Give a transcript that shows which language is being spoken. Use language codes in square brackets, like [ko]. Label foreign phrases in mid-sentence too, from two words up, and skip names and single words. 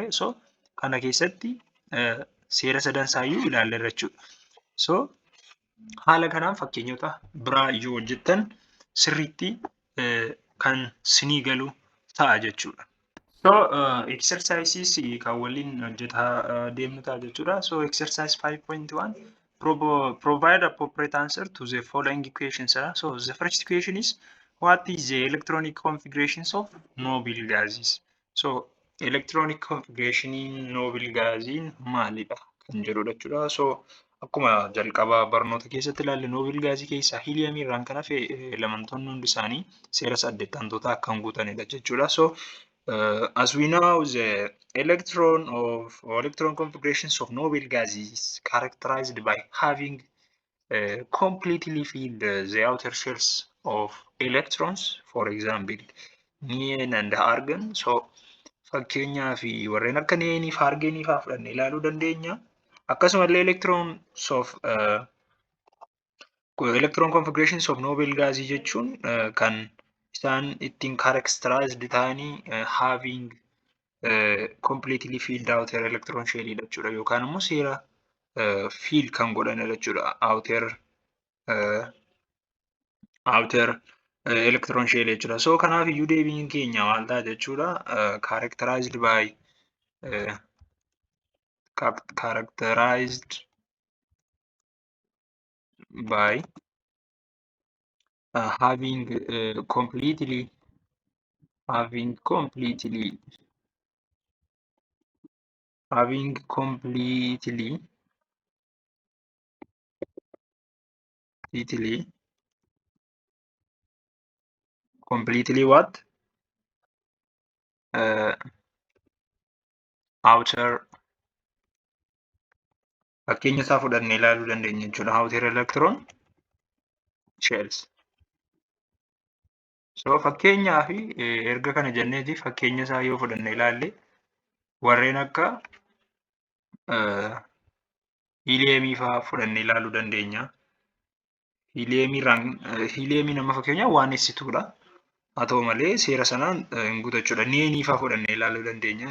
[om] So kana keessatti seera sadansaayyuu ilaalleerra jechuudha. So haala kanaan fakkeenyota biraa yoo hojjettan sirriitti kan sinii galu ta'a jechuudha. So exercises kan waliin hojjetaa deemnu ta'a jechuudha. [en] So exercise 5.1 provide appropriate answer to the following equations. So the first equation is what is the electronic configurations of noble gases? [om] So [en] electronic configuration in noble gases [om] maalidha kan jedhudha jechuudha. So akkuma jalqaba barnoota keessatti ilaalle noble gaasii keessaa helium irraan kan hafe elementoonni hundi isaanii seera saddeettantootaa kan guutanidha jechuudha. [en] So as we know, the electron configurations of noble gases is characterized by having completely filled the outer shells of electrons, for example, neon and argon. [om] So fakkeenyaaf warreen akka neonii fi argonii fa'aa fudhannee ilaaluu dandeenya. Akkasumallee [en] electrons of electron configurations of noble gases [om] jechuun kan isaan ittiin characterized ta'anii [en] having completely filled outer electron shell [om] jechuudha yookaan immoo seera fill kan godhanidha jechuudha [en] outer electron shell [om] jechuudha. So kanaaf iyyuu deebiin keenya maal ta'a jechuudha characterized [en] by having completely having completely what? [om] Outer fakkeenya isaa fudhannee ilaaluu dandeenya jechuudha. [en] Outer electron shells. [om] So fakkeenyaa fi erga kana jenneeti fakkeenya isaa yoo fudhannee ilaalle warreen akka heliumii fa'aa fudhannee ilaaluu dandeenya. Heliumii nama fakkeenyaa waan ibsituudha. Haa ta'u malee seera sanaan hin guutachuudha. Neenii fa'aa fudhannee ilaaluu dandeenya.